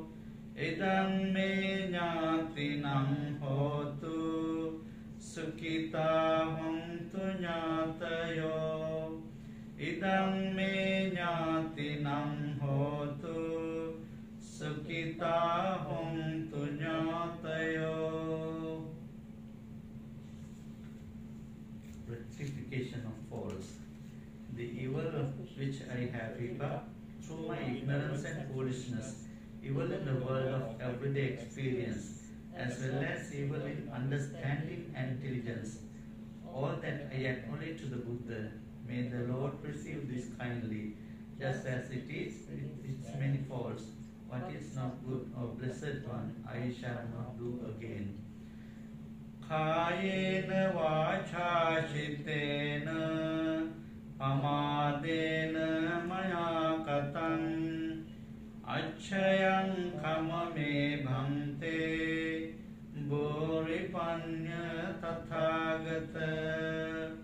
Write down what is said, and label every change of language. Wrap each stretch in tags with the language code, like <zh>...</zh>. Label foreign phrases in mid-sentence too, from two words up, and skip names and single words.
<pi>Idam me jnatinam hotu sukhita hontu jnatayo. Idam me jnatinam hotu sukhita hontu jnatayo.</pi> <en>Rectification of faults. The evil which I have heaped up through my ignorance and foolishness, evil in the world of everyday experience, as well as evil in understanding and intelligence, all that I acknowledge to the Buddha, may the Lord receive this kindly, just as it is with its many faults. What is not good, O Blessed One, I shall not do again.</en> <pi>Kayena vacha chittena pamadena maya katam achayam kamame bhante boripanya tathagata.</pi>